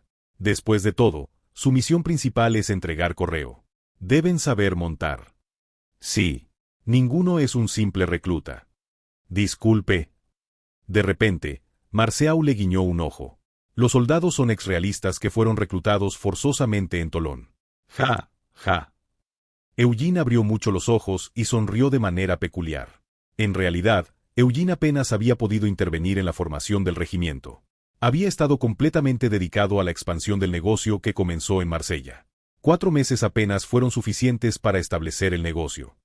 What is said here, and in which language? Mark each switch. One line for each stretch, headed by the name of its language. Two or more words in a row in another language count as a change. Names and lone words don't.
Spanish: Después de todo, su misión principal es entregar correo. Deben saber montar. Sí. Ninguno es un simple recluta. Disculpe. De repente, Marceau le guiñó un ojo. Los soldados son exrealistas que fueron reclutados forzosamente en Tolón. Ja, ja. Eugene abrió mucho los ojos y sonrió de manera peculiar. En realidad, Eugene apenas había podido intervenir en la formación del regimiento. Había estado completamente dedicado a la expansión del negocio que comenzó en Marsella. 4 meses apenas fueron suficientes para establecer el negocio.